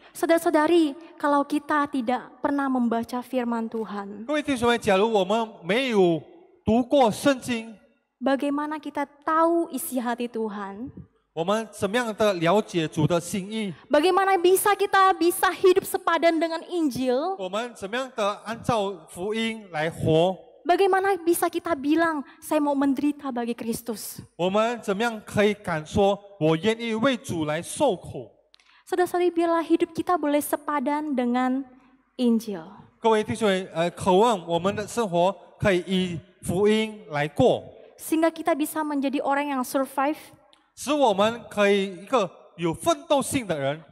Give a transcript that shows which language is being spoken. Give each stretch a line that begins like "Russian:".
Indonesian: Saudara-saudari, kalau kita tidak pernah membaca firman Tuhan,
Chinese: 各位弟兄们，假如我们没有读过圣经，
Indonesian: bagaimana kita tahu isi hati Tuhan?
Chinese: 我们怎么样的了解主的心意？
Indonesian: Bagaimana kita bisa hidup sepadan dengan Injil?
Chinese: 我们怎么样的按照福音来活？
Indonesian: Bagaimana bisa kita bilang, saya mau menderita bagi Kristus?
Chinese: 我们怎么样可以敢说，我愿意为主来受苦？
Indonesian: Saudara-saudari, biarlah hidup kita boleh sepadan dengan Injil.
Chinese: 各位弟兄姐妹，渴望我们的生活可以以福音来过，
Indonesian: Sehingga kita bisa menjadi orang yang survive,
Chinese: 使我们可以一个有奋斗性的人，